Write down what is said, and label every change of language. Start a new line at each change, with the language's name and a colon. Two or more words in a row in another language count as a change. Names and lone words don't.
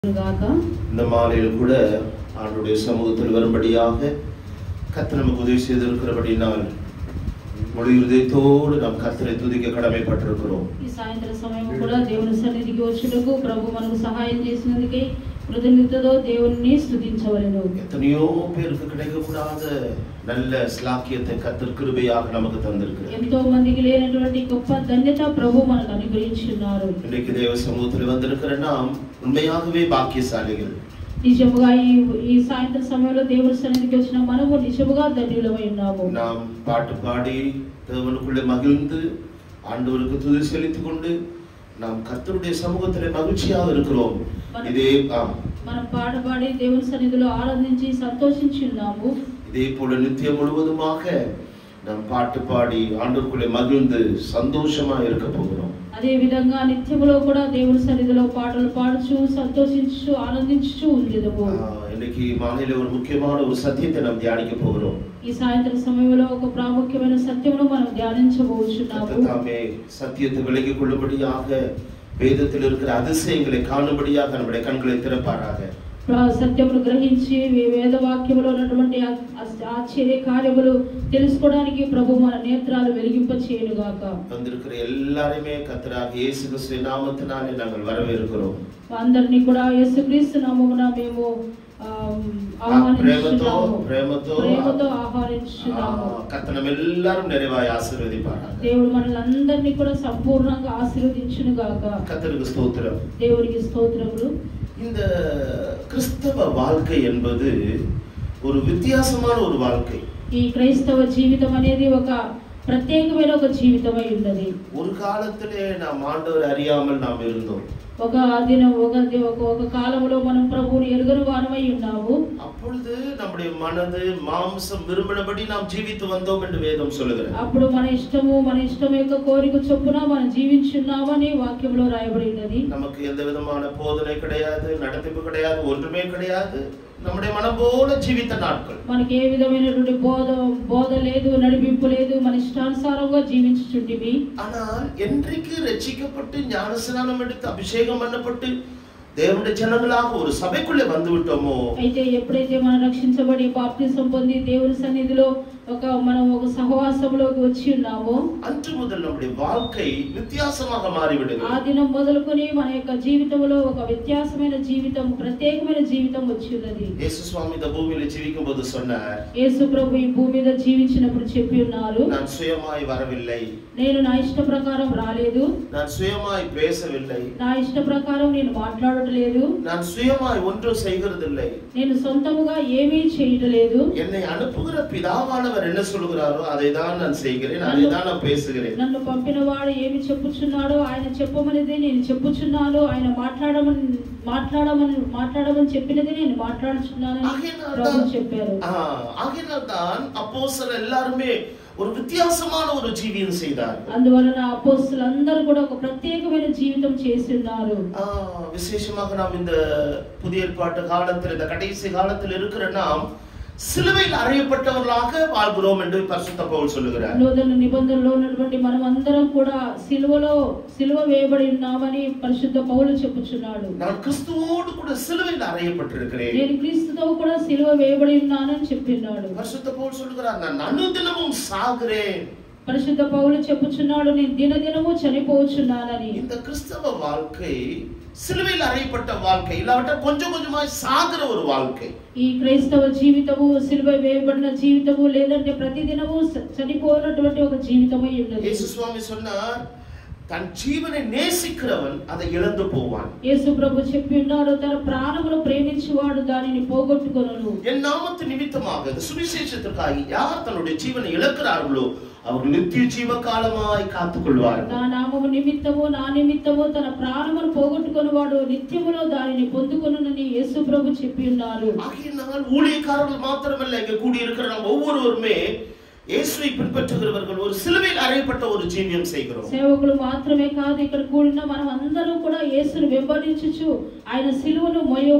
Tamil: இந்த மாலையில் கூட ஆண்டுடைய சமூகத்தில் வரும்படியாக கர்த்தர் நமக்கு உதவி செய்திருக்கிறபடினால் முழு இதயத்தோடு நாம் கர்த்தரை துதிக்க கடமைப்பட்டிருக்கிறோம்.
Telugu: ఈ సాయంత్రం సమయం కూడా దేవుని సన్నిధికి వచ్చుటకు ప్రభు మనకు సహాయం చేసినందుకే కృతజ్ఞతతో దేవుని స్తుతించవలెను.
Tamil: ఎన్నో పేருக்கு கிடைக்கக்கூடாத நல்ல ஸ்லாக்கியத்தை கர்த்தர் கிருபையாக நமக்கு தந்திருக்கிறார்.
Telugu: ఎంతో మందికి లేనటువంటి గొప్ప ధన్యత ప్రభు మనకు అనుగ్రహించున్నారు.
Tamil: இன்னைக்கு தேவ சமூகத்தில் வந்திருக்கிற நாம் உண்மையாகவே பாக்கியசாலிகள்.
Telugu: నిజముగా ఈ సాయంత్రం సమయంలో దేవుని సన్నిధికి వచ్చిన మనము నిజముగా ధన్యులమై ఉన్నాము.
Tamil: நாம் பாட்டு பாடி தேவனுக்குள்ளே மகிழ்ந்து ஆண்டவருக்கு துதி செலுத்திக் கொண்டு நாம் கர்த்தருடைய சமூகத்திலே மகிழ்ச்சியாக இருக்கிறோம். இதே
Telugu: మనం పాట పాడి దేవుని సన్నిధిలో ఆనందించి సంతోషించి ఉన్నాము.
Tamil: இதே போல நித்தியம் முழுவதுமாக நாம் பாட்டு பாடி ஆண்டவருக்குள்ளே மகிழ்ந்து சந்தோஷமா இருக்க போகிறோம்.
Telugu: అదే విధంగా నిత్యములో కూడా దేవుని సన్నిధిలో పాటలు పాడుచు సంతోషించు ఆనందించు ఉండేదము.
Tamil: இன்னைக்கு மாலையில ஒரு முக்கியமான ஒரு சத்தியத்தை நாம் தியானிக்க போகிறோம்.
Telugu: ఈ సాయంత్రం సమయంలో ఒక ప్రాముఖ్యమైన సత్యమును మనం ధ్యానించబోచున్నాము.
Tamil: தாமே சத்தியத்தை விளங்கிக் கொள்ளும்படியாக வேதத்தில் இருக்கிற அதிசயங்களை காணும்படியாக நம்முடைய கண்களை திறப்பாராக.
Telugu: సత్యమును గ్రహించి వేద వాక్యములో ఉన్నటువంటి ఆశ్చర్య కార్యములు తెలుసుకోవడానికి ప్రభు మన నేత్రాలు వెలిగింప చేయునుగాక.
Tamil: வந்திருக்கிற எல்லாரையுமே கர்த்தராகிய இயேசு கிறிஸ்துவின் நாமத்தினாலே நாங்கள் வரவேற்கிறோம்.
Telugu: అందరినీ కూడా యేసుక్రీస్తు నామమున మేము ప్రేమతో ఆహ్వానించున్నాము.
Tamil: కర్తర్ நம்மெல்லாரும் நிறைவாய் ஆசீర్వదింపారాக.
Telugu: దేవుడు మనల్ని కూడా సంపూర్ణంగా ఆశీర్వదించునుగాక.
Tamil: கர்த்தருக்கு ஸ்தோத்திரம்.
Telugu: దేవునికి స్తోత్రములు.
Tamil: இந்த கிறிஸ்தவ வாழ்க்கை என்பது ஒரு வித்தியாசமான ஒரு வாழ்க்கை.
Telugu: ఈ క్రైస్తవ జీవితం అనేది ఒక ప్రత్యేకమైన ఒక జీవితమై ఉన్నది.
Tamil: ஒரு காலத்திலே நாம் ஆண்டவரை அறியாமல் நாம் இருந்தோம்.
Telugu: ఒక దినం ఒక కాలంలో మనం ప్రభువుని ఎరుగని వారమై ఉన్నాము.
Tamil: அப்பொழுது நம்முடைய மனது மாம்சம் விரும்பினபடி நாம் ஜீவித்து வந்தோம் என்று வேதம் சொல்லுகிறது.
Telugu: అప్పుడు మన ఇష్టం యొక్క కోరిక చొప్పున మనం జీవించున్నామని వాక్యంలో రాయబడి ఉన్నది.
Tamil: நமக்கு எந்த விதமான போதனை கிடையாது, நடத்திப்பு கிடையாது, ஒன்றுமே கிடையாது. நம்முடைய மனம் போல ஜீவித்த நாட்கள்.
Telugu: మనకి ఏ విధమైనటువంటి బోధ లేదు, నడిపింపు లేదు, మన ఇష్టానుసారంగా జీవించుచుంటివి.
Tamil: ஆனால் என்றைக்கு ரட்சிக்கப்பட்டு ஞானஸ்நானம் எடுத்து அபிஷேகம் பண்ணப்பட்டு
Telugu: దేవుని జనములాగా
Tamil: ஒரு సభకులే வந்து விட்டோமோ,
Telugu: అయితే ఎప్పుడైతే మనం రక్షించబడి బాప్తిసం పొంది దేవుని సన్నిధిలో మనం ఒక సహవాసంలోకి వచ్చి ఉన్నామో
Tamil: அன்று முதல் நம்முடைய வாழ்க்கை வித்தியாசமாக மாறிவிடுகிறது.
Telugu: ఆ దినం మొదలుకొని మన యొక్క జీవితంలో ఒక వ్యత్యాసమైన జీవితం, ప్రత్యేకమైన జీవితం వచ్చింది.
Tamil: యేసు స్వామి இந்த பூமியில జీవించుம்போது சொன்னார்,
Telugu: యేసు ప్రభు ఈ భూమి మీద జీవించినప్పుడు చెప్పి ఉన్నారు,
Tamil: நான் சுயமாய் வரவில்லை,
Telugu: నేను నా ఇష్ట ప్రకారం రాలేదు,
Tamil: நான் சுயமாய் பேசவில்லை,
Telugu: నా ఇష్ట ప్రకారం నేను మాట్లాడట్లేదు,
Tamil: நான் சுயமாய் ஒன்றும் செய்கிறதில்லை,
Telugu: నేను సొంతముగా ఏమీ చేయట్లేదు,
Tamil: என்னை அனுப்புகிற பிதாவானவர் என்ன சொல்கிறாரோ அதை தான் நான் செய்கிறேன், அதை தான் நான் பேசுகிறேன்.
Telugu: నన్ను పంపిన వాడు ఏమి చెప్పుచున్నాడో ఆయన చెప్పమనేది నేను చెప్పుచున్నాను, ఆయన మాట్లాడమని చెప్పినది నేను మాట్లాడుచున్నానని ప్రభు చెప్పారు.
Tamil: ஆகையால் தான் அப்போஸ்தலர் எல்லாரும் ஒரு வித்தியாசமான ஒரு ஜீவியம் செய்தார்கள்.
Telugu: అందువలన అపోస్తలులందరూ కూడా ఒక ప్రత్యేకమైన జీవితం చేసి ఉన్నారు.
Tamil: விசேஷமாக நாம் இந்த புதிய ஏற்பாட்டு காலத்தில், இந்த கடைசி காலத்தில் இருக்கிற நாம் சிலுவையில் அறையப்பட்டவர்களாக வாழ்கிறோம் என்று பரிசுத்த பவுல் சொல்லுகிறார்.
Telugu: నూతన నిబంధనలో ఉన్నటువంటి మనం అందరం కూడా సిలువ వేయబడి ఉన్నామని పరిశుద్ధ పౌలు చెప్పుచున్నాడు.
Tamil: நான் கிறிஸ்துவோடு கூட சிலுவையில் அறையப்பட்டிருக்கிறேன்,
Telugu: నేను క్రీస్తుతో కూడా సిలువ వేయబడి ఉన్నానని చెప్పినాడు.
Tamil: பரிசுத்த பவுல் சொல்லுகிறார், நான் அனுதினமும் சாகிறேன்.
Telugu: పరిశుద్ధ పౌలు చెప్పుచున్నాడు, నేను దినదినము చనిపోవచ్చున్నానని.
Tamil: இந்த கிறிஸ்தவ வாழ்க்கை சிலுவையில் அறையப்பட்ட வாழ்க்கை, இல்லாவிட்ட கொஞ்சம் கொஞ்சமாய் சாகிற ஒரு வாழ்க்கை.
Telugu: ఈ క్రైస్తవ జీవితము సిలువ వేయబడిన జీవితము, లేదంటే ప్రతిదినము చనిపోయినటువంటి ఒక జీవితమై ఉన్నది.
Tamil: యేసు స్వామి சொன்னார், தன் ஜீவனை நேசிக்கிறவன் அதை இழந்து போவான்.
Telugu: యేసు ప్రభు చెప్పి ఉన్నాడు, తన ప్రాణమును ప్రేమించువాడు దానిని పోగొట్టుకొనును.
Tamil: என் நாமத்து நிமித்தமாக இந்த சுவிசேஷத்துக்காக யார் தன்னுடைய ஜீவனை இழக்கிறார்களோ அவர்கள் நித்திய ஜீவ காலமாய் காத்துக்கொள்வார்கள்.
Telugu: నా నామము నిమిత్తము నా నిమిత్తము తన ప్రాణమును పోగొట్టుకొనువాడు నిత్యములో దానిని పొందుకొనునని యేసు ప్రభు చెప్పి ఉన్నారు.
Tamil: ஆகையினால் ஊழியக்காரர்கள் மாத்திரமல்ல, இங்கே கூடி இருக்கிற நாம் ஒவ்வொருவருமே இயேசுவை பின்பற்றுகிறவர்கள் ஒரு சிலுவையில் அறையப்பட்ட ஒரு ஜீவியம் செய்கிறோம்.
Telugu: సేవకులు మాత్రమే కాదు, ఇక్కడ కూడిన మనం అందరం కూడా యేసును వెంబడించుచు ఆయన సిలువను మోయవలెను.